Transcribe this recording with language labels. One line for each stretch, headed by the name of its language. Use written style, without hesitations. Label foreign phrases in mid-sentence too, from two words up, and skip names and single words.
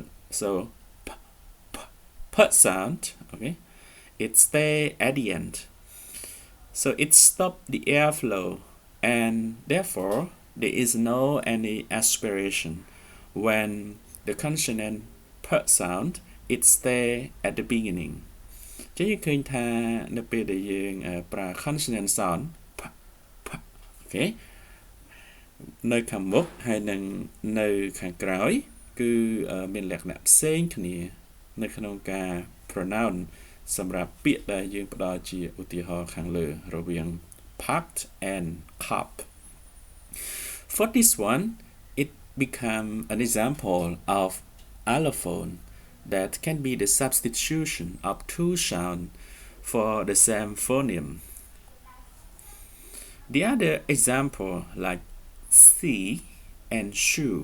English: So p, p sound, okay, it stay at the end. So it stopped the airflow, and therefore there is no any aspiration when the consonant p sound it stay at the beginning.
Khmer: ចឹងយើងឃើញថានៅពេលដែលយើងប្រើ
English: consonant sound p p
Khmer: អូខេនៅខាងមុខហើយនឹងនៅខាងក្រោយគឺមានលក្ខណៈផ្សេងគ្នានៅក្នុងការ pronounce សម្រាប់ពាក្យដែលយើងផ្ដល់ជាឧទាហរណ៍ខាងលើរវាង
English: packed and cup. For this one, it become an example of allophone that can be the substitution of two sounds for the same phoneme. The other example like see and shoe.